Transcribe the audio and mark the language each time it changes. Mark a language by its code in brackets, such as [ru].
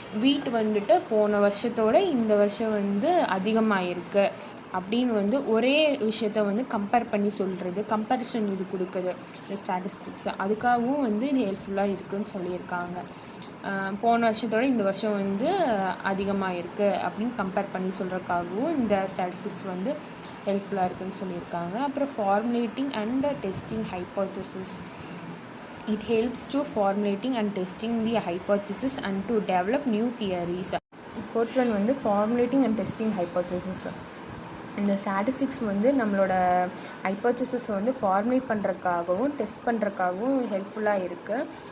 [ta] வீட் வந்துட்டு போன வருஷத்தோட இந்த வருஷம் வந்து அதிகமாகிருக்கு அப்படின்னு வந்து ஒரே விஷயத்த வந்து கம்பேர் பண்ணி சொல்கிறது, கம்பேரிசன் இது கொடுக்குது இந்த ஸ்டாட்டிஸ்டிக்ஸ். அதுக்காகவும் வந்து இது ஹெல்ப்ஃபுல்லாக இருக்குதுன்னு சொல்லியிருக்காங்க. போன வருஷத்தோடு இந்த வருஷம் வந்து அதிகமாக இருக்குது அப்படின்னு கம்பேர் பண்ணி சொல்கிறதுக்காகவும் இந்த ஸ்டாட்டிஸ்டிக்ஸ் வந்து ஹெல்ப்ஃபுல்லாக இருக்குதுன்னு சொல்லியிருக்காங்க. அப்புறம் [en] Formulating and testing hypothesis. It helps to formulating and testing the hypothesis and to develop new theories. Fourth one வந்து formulating and testing hypothesis. [ta] இந்த ஸ்டாட்டிஸ்டிக்ஸ் வந்து நம்மளோட ஹைப்போதசிஸ் வந்து ஃபார்முலேட் பண்ணுறதுக்காகவும் டெஸ்ட் பண்ணுறதுக்காகவும் ஹெல்ப்ஃபுல்லாக இருக்குது.